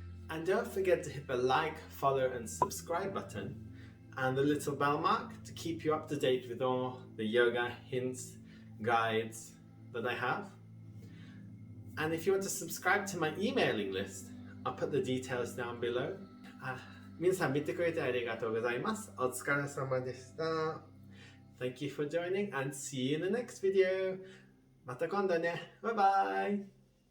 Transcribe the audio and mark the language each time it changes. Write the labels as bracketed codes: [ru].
[en] And don't forget to hit the like, follow and subscribe button and the little bell mark to keep you up to date with all the yoga hints, guides that I have. And if you want to subscribe to my emailing list, I'll put the details down below. [ja] 皆さん見てくれてありがとうございます。お疲れ様でした。 [en] Thank you for joining and see you in the next video. [ja] また今度ね。バイバイ。